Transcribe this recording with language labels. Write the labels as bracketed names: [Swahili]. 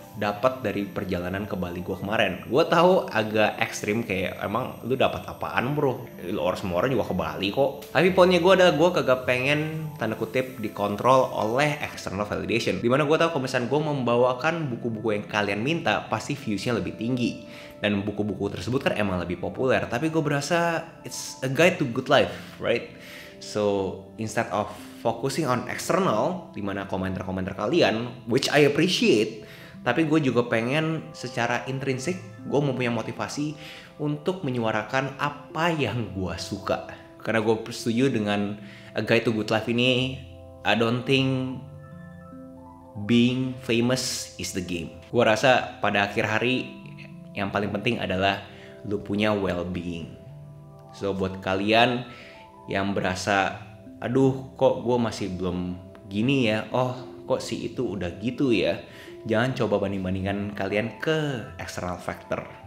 [Indonesian] dapat dari perjalanan ke Bali gue kemarin. Gue tahu agak ekstrim, kayak emang lu dapat apaan bro? Semua orang juga ke Bali kok. Tapi poinnya gue kagak pengen tanda kutip dikontrol oleh external validation. Dimana gue tahu kalau misalnya gue membawakan buku-buku yang kalian minta, pasti viewsnya lebih tinggi. Dan buku-buku tersebut kan emang lebih populer. Tapi gue berasa [English] it's a guide to good life, right? So instead of focusing on external, [Indonesian] dimana komentar-komentar kalian, [English] which I appreciate, [Indonesian] tapi gue juga pengen secara intrinsik, gue mempunyai motivasi untuk menyuarakan apa yang gue suka. Karena gue setuju dengan A Guide to Good Life ini, [English] I don't think being famous is the game. [Indonesian] Gue rasa pada akhir hari, yang paling penting adalah lu punya well-being. So buat kalian yang berasa, aduh kok gue masih belum gini ya, oh kok si itu udah gitu ya, jangan coba banding-bandingkan kalian ke external factor.